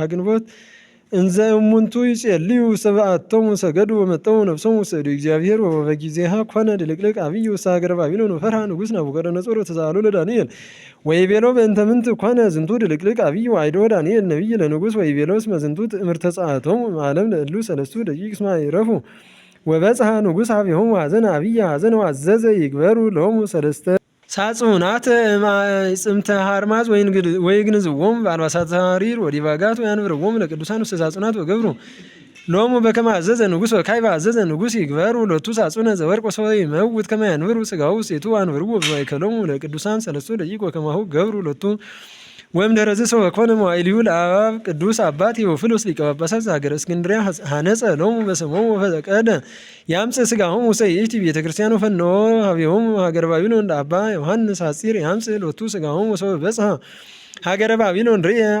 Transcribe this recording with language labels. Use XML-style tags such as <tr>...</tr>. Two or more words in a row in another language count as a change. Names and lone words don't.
<gez>ግንቦት እንዘ እሙንቱ ይጼልዩ ውስተ በዓቶሙ ሰገዱ ወመጠው ነፍሶሙ ውስተ እደ እግዚአብሔር ወበጊዜሃ ኮነ ድልቅልቅ አብይ ውስተ ሀገረ ባቢሎን ወፈርሃ ንጉሥ ናቡከደነፆር ወተሳእሎ ለዳንኤል ወይቤሎ በእንተ ምንት ኮነ ዝንቱ ድልቅልቅ አብይ ወአይዶ ዳንኤል ነቢይ ለንጉሥ ወይቤሎ እስመ ዝንቱ ትእምርተ ጸአቶሙ እምዓለም ለእሉ ሰለስቱ ደቂቅ እስመ አይረፉ ወበጽሐ ንጉሥ ሀቤሆሙ ሐዘነ አብየ ሐዘነ ወአዘዘ ይግበሩ ሎሙ ሰለስተ ሳጹናት ጽምተ ሃርማዝ ወይግንዝዎሙ በአልባሳተ ሐሪር ወዲባጋት ወያንብርዎሙ ለቅዱሳን ውስተ ሳጹናት ወገብሩ ሎሙ በከመ አዘዘ ንጉሥ ወካዕበ አዘዘ ንጉሥ ይግበሩ ሎቱ ሳጹነ ዘወርቅ ወሰበ ይመውት ከመ ያንብሩ ሥጋሁ ውስቴቱ አንብርዎ በማእከሎሙ ለቅዱሳን ሰለስቱ ደቂቅ ወከማሁ ገብሩ ሎቱ ወእምድኅረ ዝሰው ወኮነ መዋዕሊሁ ለአብ ቅዱስ አባ ቴዎፍሎስ ሊቀ ጳጳሳት ዘሀገረ እስክንድርያ ሐነጸ ሎሙ በስሞሙ ወፈቀደ ያምጽእ ሥጋሆሙ ውስተ ይእቲ ቤተ ክርስቲያን ወፈነወ ሀቤሆሙ ሀገረ ባቢሎን ለአባ ዮሐንስ ሐጺር ያምጽእ ሎቱ ሥጋሆሙ ወሰበ በጽሐ ሀገረ ባቢሎን ርእየ</gez>